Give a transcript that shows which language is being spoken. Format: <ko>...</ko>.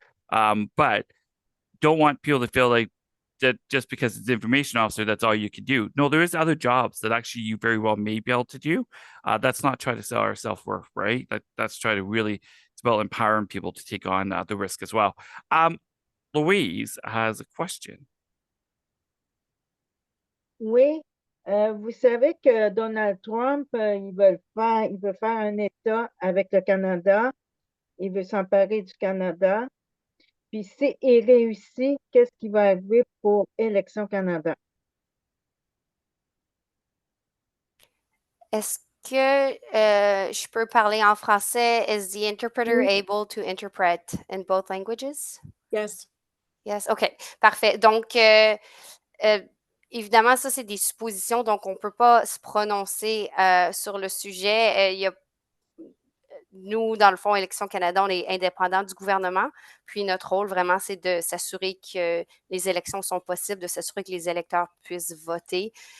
<en>But don't want people to feel like that just because it's information officer, that's all you can do. No, there is other jobs that actually you very well may be able to do. That's not try to sell our self-worth, right? That's try to really, it's about empowering people to take on the risk as well. Louise has a question.</en> <fr>Oui, vous savez que Donald Trump, il veut faire un État avec le Canada. Il veut s'emparer du Canada. Puis s'il réussit, qu'est-ce qui va arriver pour Élections Canada? Est-ce que je peux parler en français?</fr> <en>Is the interpreter</en> <fr>Oui.</fr> <en>able to interpret in both languages? Yes. Yes, OK,</en> <fr>parfait. Donc, évidemment, ça, c'est des suppositions, donc on ne peut pas se prononcer sur le sujet. Nous, dans le fond, Élections Canada, on est indépendant du gouvernement. Puis notre rôle, vraiment, c'est de s'assurer que les élections sont possibles, de s'assurer que les électeurs puissent voter.</fr>